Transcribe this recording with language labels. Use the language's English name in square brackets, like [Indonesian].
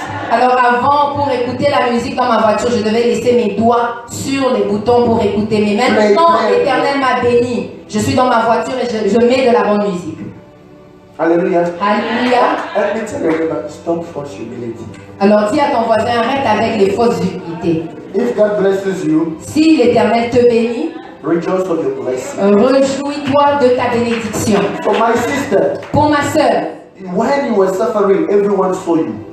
[French] Alors avant, pour écouter la musique dans ma voiture, je devais laisser mes doigts sur les boutons pour écouter. Mais maintenant, [English] Play. [French] l'Éternel m'a béni. Je suis dans ma voiture et je mets de la bonne musique. [English] Hallelujah. [French] Alléluia. [English] Let me tell you about stop false humility. [French] Alors dis à ton voisin, arrête avec les fausses humilités. [English] If God blesses you, [French] Si l'Éternel te bénit, [English] rejoice of your blessing. [French] réjouis-toi de ta bénédiction. [English] For my sister, [French] Pour ma sœur, [English] when you were suffering, everyone saw you.